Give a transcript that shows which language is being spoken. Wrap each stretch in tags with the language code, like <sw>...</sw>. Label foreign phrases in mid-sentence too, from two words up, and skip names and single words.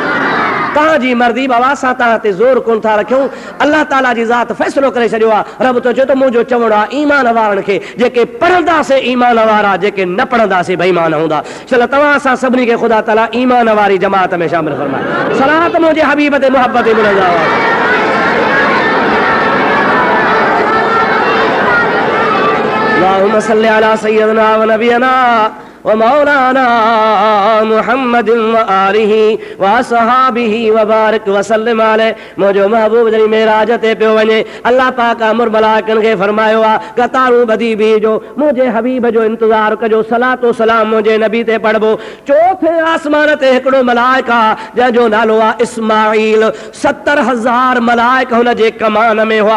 <sd>तव्हांजी मर्ज़ी बाबा, असां तव्हां ते ज़ोर कोन था रखियूं। अल्लाह ताला जी ज़ात फ़ैसिलो करे छॾियो आहे। रब तो चए थो मुंहिंजो चवणो आहे ईमान वारनि खे, जेके पढ़ंदासीं ईमान वारा, जेके न पढ़ंदासीं बेईमान हूंदा। चलो तव्हां असां सभिनी खे ख़ुदा ताला ईमान वारी जमात में शामिल फरमाए। सलात मुंहिंजे हबीब ते मुहबत मिलंदा।</sd> <ar>اللهم صل على سيدنا ونبينا ومولانا محمد وآله وأصحابه وبارك وسلم عليه.</ar> <sd>मुंहिंजो महबूब जॾहिं मेराज ते पियो वञे, अल्लाह पाक अमर मलाइकनि खे फरमायो आहे कतारूं ॿधी बीहजो, मुंहिंजे हबीब जो इंतज़ारु कजो, सलातो सलाम मुंहिंजे नबी ते पढ़बो। चोथे आसमान ते हिकिड़ो मलाइक आहे जंहिंजो नालो आहे इस्माईल। 70,000 मलाइक हुन जे कमान में हुआ।</sd>